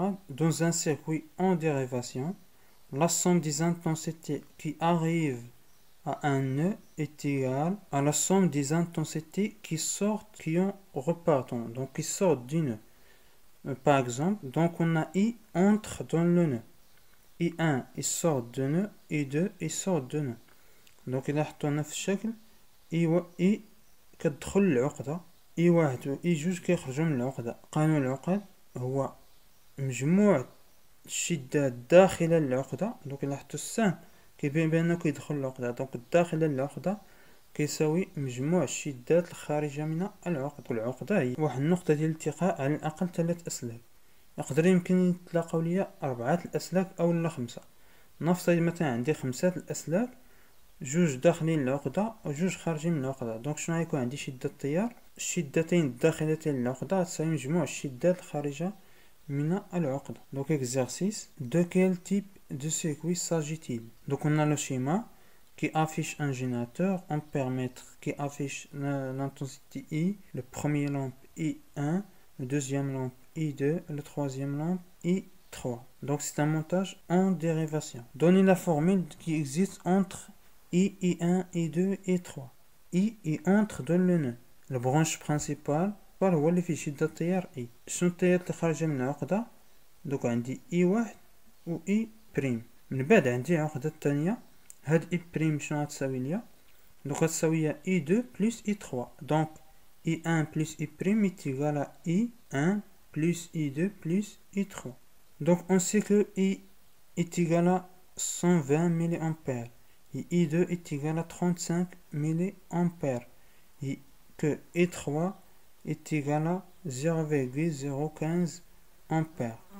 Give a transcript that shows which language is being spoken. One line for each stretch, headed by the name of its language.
French: Dans un circuit en dérivation, la somme des intensités qui arrivent à un nœud est égale à la somme des intensités qui en repartant, donc qui sortent du nœud. Par exemple, donc on a I entre dans le nœud. I1 il sort de nœud, I2 il sort de nœud.
Arabic: donc إذا حطونا نفس الشكل I كتدخل العقدة I1 و I2 كيخرجوا من العقدة. قانون العقد هو مجموع الشدات داخل العقدة. دونك إلا حطو السهم كيبين بأنه كيدخل العقدة. دونك داخل العقدة كيساوي مجموع الشدات الخارجة من العقدة. والعقدة هي واحد النقطة ديال الالتقاء على الأقل 3 أسلاك. يمكن يتلاقاو ليا 4 الأسلاك أو لا 5. نفترض مثلا عندي 5 الأسلاك، جوج داخلين العقدة وجوج خارجين من العقدة. دونك شنو غيكون عندي؟ شدة التيار، الشدتين الداخلتين للعقدة تساوي مجموع الشدات الخارجة من العقدة.
French: Donc exercice, de quel type de circuit s'agit-il? Donc on a le schéma qui affiche un générateur, un paramètre qui affiche l'intensité I, le premier lampe I1, le deuxième lampe I2, le troisième lampe I3. Donc c'est un montage en dérivation. Donnez la formule qui existe entre I1, I2 et I3. I est entre dans le nœud. La branche principale
Arabic: هو اللي فيه شدة التيار I. شنو التيار اللي خارجة من العقدة؟ دوك عندي I1 و I بريم. من بعد عندي عقدة الثانية، هاد I بريم شنو غتساوي ليا؟ دوك غتساوي I2 plus I3.
French: دونك I1 plus I بريم est égal à I1 plus I2 plus I3. Donc on sait que I est égal à 120 mA et I2 est égal à 35 mA et que I3 est égal à 0,015 ampères.